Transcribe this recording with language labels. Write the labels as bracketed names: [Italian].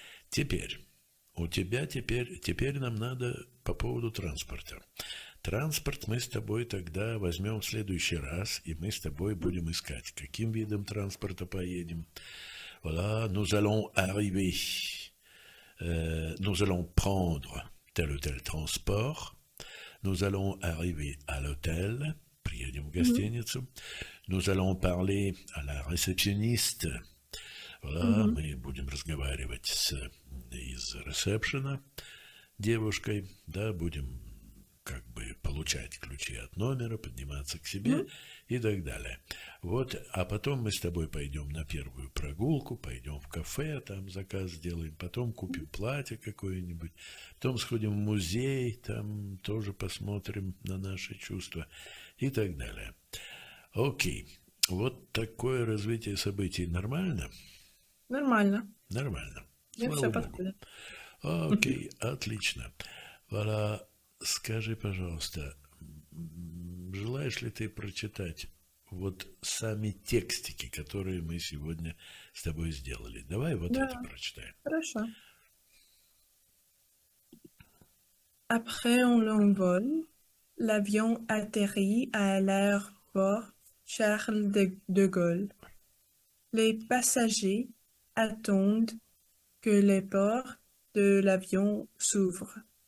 [Russian] Теперь, у тебя теперь нам надо по поводу транспорта. Транспорт мы с тобой тогда возьмем в следующий раз, и мы с тобой будем искать, каким видом транспорта поедем. [French] Voilà, nous allons arriver, nous allons prendre tel ou tel transport, nous allons arriver à l'hôtel, [Russian] приедем в гостиницу, [French] nous allons parler à la réceptionniste, voilà, [Russian] мы будем разговаривать из ресепшена девушкой, да, будем как бы получать ключи от номера, подниматься к себе и так далее. Вот, а потом мы с тобой пойдем на первую прогулку, пойдем в кафе, там заказ сделаем, потом купим платье какое-нибудь, потом сходим в музей, там тоже посмотрим на наши чувства и так далее. Окей, вот такое развитие событий нормально? Нормально. Нормально. Мне Слава все Богу. подходит. Окей, отлично. Voilà, скажи, пожалуйста, желаешь ли ты прочитать вот сами текстики, которые мы сегодня с тобой сделали? Давай вот Да, это прочитаем. хорошо. [French] Après un long vol, l'avion atterrit à l'aéroport Charles de Gaulle. Les passagers attendent que les portes de l'avion s'ouvrent.